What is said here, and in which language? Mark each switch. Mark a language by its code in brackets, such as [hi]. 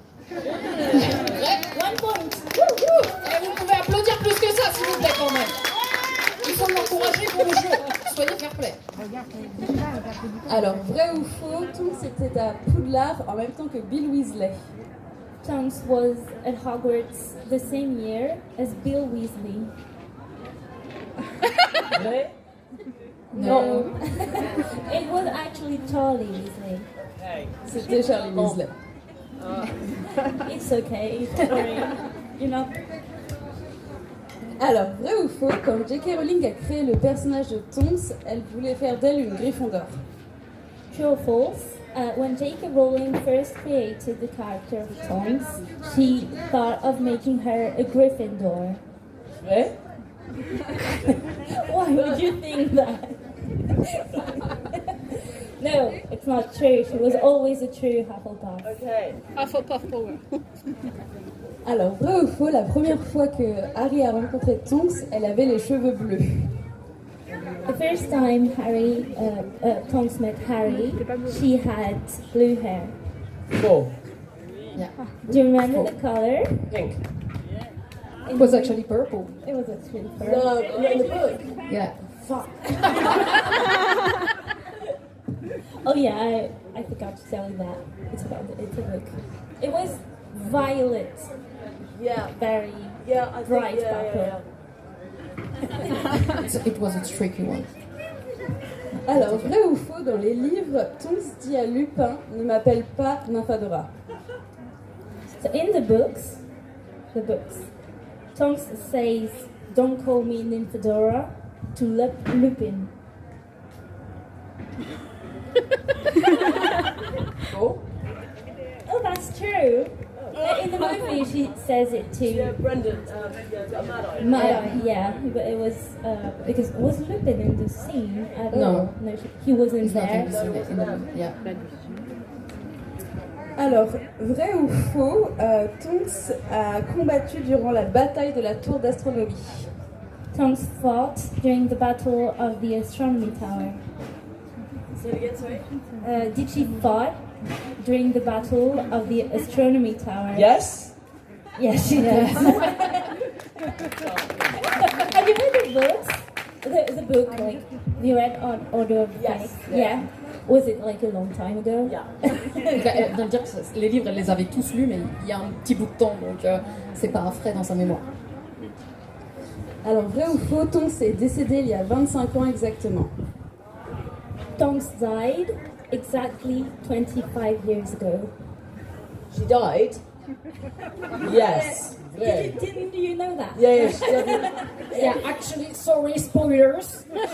[fr] Vrai. 1 point. Et vous pouvez applaudir plus que ça, s'il vous plaît, quand même. Il faut l'encourager pour le jeu. Soyez fair play. Alors, vrai ou faux, Tonks était à Poudlard en même temps que Bill Weasley. [en] Tonks was at Hogwarts the same year as Bill Weasley. [fr] Vrai. [en] No. It was actually Charlie Weasley. [fr] C'était Charlie Weasley. [en] It's okay. Sorry. You're not. [fr] Alors, vrai ou faux, quand J.K. Rowling a créé le personnage de Tonks, elle voulait faire d'elle une Gryffondor. [en] True or false? When J.K. Rowling first created the character of Tonks, she thought of making her a Gryffindor. [fr] Vrai. [en] Why would you think that? No, it's not true. She was always a true Hufflepuff. Okay. Hufflepuff power. [fr] Alors, vrai ou faux, la première fois que Harry a rencontré Tonks, elle avait les cheveux bleus. [en] The first time Tonks met Harry, she had blue hair. [fr] Faux. [en] Yeah. Do you remember the color? Pink. It was actually purple. It was actually purple. No, in the book. Yeah. Fuck. Oh yeah, I forgot to tell you that. It's a book. It was violet. Yeah. Very Yeah, bright purple. It was a tricky one. [fr] Alors, vrai ou faux, dans les livres, Tonks dit à Lupin, ne m'appelle pas Nymphadora. [en] So in the books, Tonks says, "Don't call me Nymphadora," to Lupin. Oh. Oh, that's true. In the movie, she says it to Brendan, Mad-Eye, yeah, but it was because was Lupin in the scene? No. He wasn't It's not there. in the yeah. [fr] Alors, vrai ou faux, Tonks a combattu durant la bataille de la tour d'astronomie. [en] Tonks fought during the battle of the astronomy tower. Say it again, sorry. Did she fight during the battle of the astronomy tower? Yes. Yes, she did. Have you read the books? The book, like, you read on Order of the Yes. Phoenix? Yeah. Was it like a long time ago? Yeah. [fr] Elle vient de dire que les livres, elle les avait tous lus, mais il y a un petit bout de temps, donc c'est pas frais dans sa mémoire. Alors, vrai ou faux, Tonks est décédé il y a 25 ans exactement. [en] Tonks died exactly 25 years ago. She died? Yes. Didn't you know that? Yeah, she died. Yeah, actually, sorry, spoilers.